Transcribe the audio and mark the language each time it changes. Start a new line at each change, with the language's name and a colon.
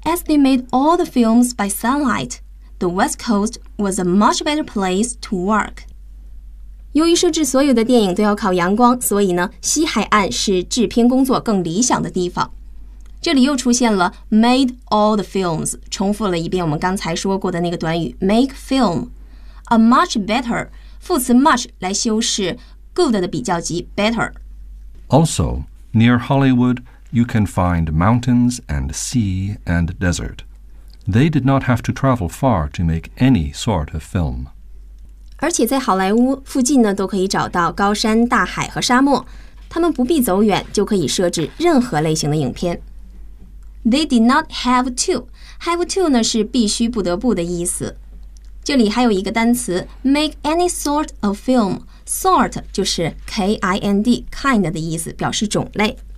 English: As they made all the films by sunlight， the West Coast was a much better place to work。
Chinese: 由于摄制所有的电影都要靠阳光，所以呢西海岸是制片工作更理想的地方。这里又出现了
English: made all the films，
Chinese: 重复了一遍我们刚才说过的那个短语 make film。
English: A much better，
Chinese: 副词 much 来修饰 good 的比较级 better。
English: Also, near Hollywood, you can find mountains and sea and desert. They did not have to travel far to make any sort of film.
Chinese: 而且在好莱坞附近呢，都可以找到高山、大海和沙漠，他们不必走远就可以摄制任何类型的影片。
English: They did not have to. Have to
Chinese: 呢是必须、不得不的意思。这里还有一个单词
English: make any sort of film，
Chinese: sort 就是 kind， kind 的意思，表示种类。